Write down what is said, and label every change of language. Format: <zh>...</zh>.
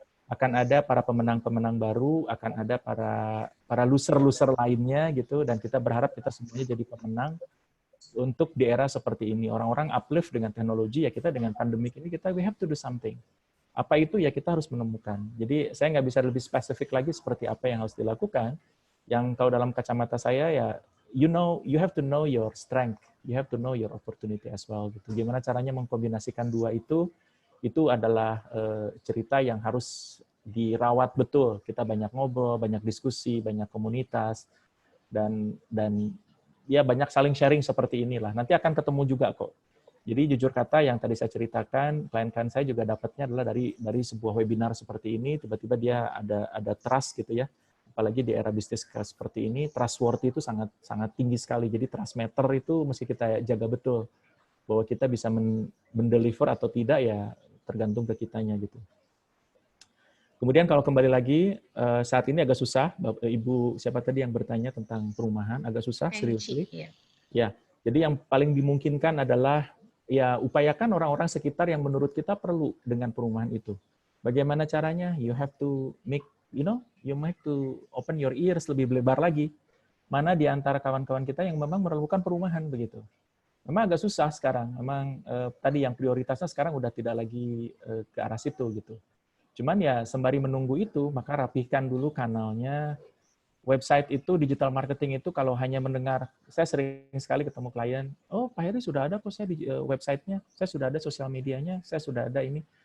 <id>akan ada para pemenang-pemenang baru, akan ada para loser-loser lainnya gitu, dan kita berharap kita semuanya jadi pemenang untuk di era seperti ini. Orang-orang uplift dengan teknologi, ya kita dengan pandemik ini</id> <en>we have to do something.</en> <id>Apa itu ya kita harus menemukan. Jadi saya nggak bisa lebih spesifik lagi seperti apa yang harus dilakukan. Yang kalau dalam kacamata saya ya,</id> <en>you have to know your strength, you have to know your opportunity as well.</en> <id>Gitu. Gimana caranya mengkombinasikan dua itu adalah cerita yang harus dirawat betul. Kita banyak ngobrol, banyak diskusi, banyak komunitas, dan ya banyak saling sharing seperti inilah. Nanti akan ketemu juga kok. Jadi jujur kata yang tadi saya ceritakan, klien-klien saya juga dapatnya adalah dari sebuah webinar seperti ini, tiba-tiba dia ada trust gitu ya. Apalagi di era bisnis seperti ini, trustworthy itu sangat sangat tinggi sekali. Jadi trust meter itu mesti kita jaga betul. Bahwa kita bisa mendeliver atau tidak ya tergantung ke kitanya gitu. Kemudian kalau kembali lagi, saat ini agak susah, Ibu siapa tadi yang bertanya tentang perumahan, agak susah,</id> <en>seriously.</en> <id>Ya, jadi yang paling dimungkinkan adalah ya upayakan orang-orang sekitar yang menurut kita perlu dengan perumahan itu. Bagaimana caranya?</id> <en>You have to make, you have to open your ears</en> <id>lebih lebar lagi. Mana di antara kawan-kawan kita yang memang memerlukan perumahan begitu. Memang agak susah sekarang. Memang tadi yang prioritasnya sekarang udah tidak lagi ke arah situ gitu. Cuman ya sembari menunggu itu, maka rapihkan dulu kanalnya. Website itu, digital marketing itu kalau hanya mendengar, saya sering sekali ketemu klien, oh Pak Heri sudah ada kok saya di websitenya, saya sudah ada sosial medianya, saya sudah ada ini.</id>